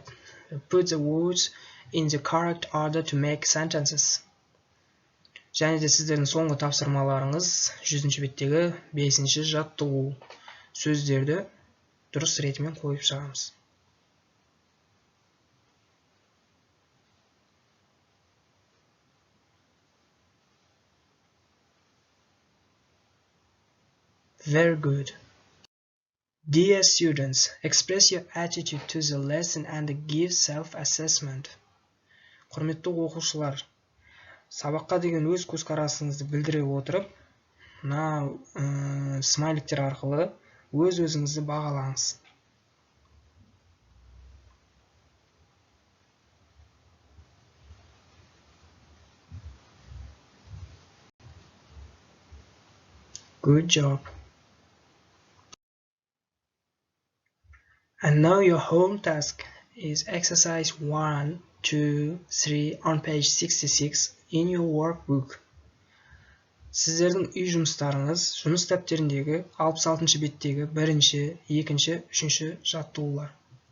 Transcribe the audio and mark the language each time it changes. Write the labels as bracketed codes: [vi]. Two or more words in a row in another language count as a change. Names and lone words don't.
[en] Put the words in the correct order to make sentences. [kk] Және де сіздердің соңғы тапсырмаларыңыз 100-ші беттегі 5-ші жаттығу. Сөздерді дұрыс ретімен қойып шығамыз. [en] Very good. Dear students, express your attitude to the lesson and give self-assessment. [kk] Құрметті оқушылар, сабаққа деген өз көзқарасыңызды білдіре отырып, мына смайликтер арқылы өз-өзіңізді бағалаңыз. [en] Good job. And now your home task is exercise 1, 2, 3 on page 66 in your workbook. [kk] Сіздердің үй жұмыстарыңыз жұмыс дәптеріндегі 66-шы беттегі бірінші, екінші, үшінші жаттығулар.